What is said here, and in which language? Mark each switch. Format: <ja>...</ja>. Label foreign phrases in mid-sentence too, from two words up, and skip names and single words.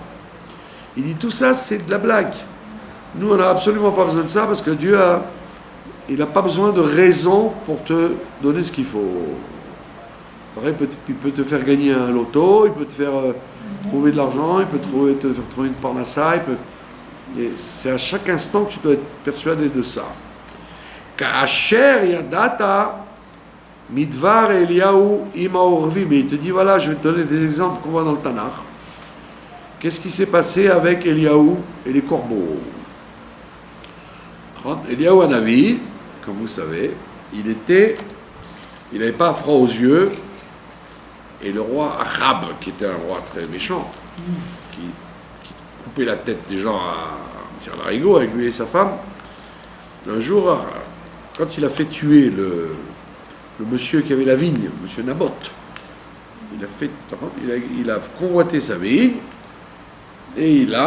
<fr>Il dit tout ça, c'est de la blague. Nous, on n'a absolument pas besoin de ça, parce que Dieu il n'a pas besoin de raison pour te donner ce qu'il faut. Pareil, il peut te faire gagner un loto, il peut te faire trouver de l'argent, il peut te faire trouver une parnassa, et c'est à chaque instant que tu dois être persuadé de ça.</fr> <he>כאשר ידעת מדבר אליהו עם ערבי.</he> <fr>Mais il te dit, voilà, je vais te donner des exemples qu'on voit dans le Tanakh. Qu'est-ce qui s'est passé avec Eliyahu et les corbeaux? Eliyahu Hanavi, comme vous savez, il n'avait pas froid aux yeux, et le roi Achab, qui était un roi très méchant, qui coupait la tête des gens à tir larigot avec lui et sa femme, un jour, quand il a fait tuer le monsieur qui avait la vigne, monsieur Naboth, il a convoité sa vigne, et</fr>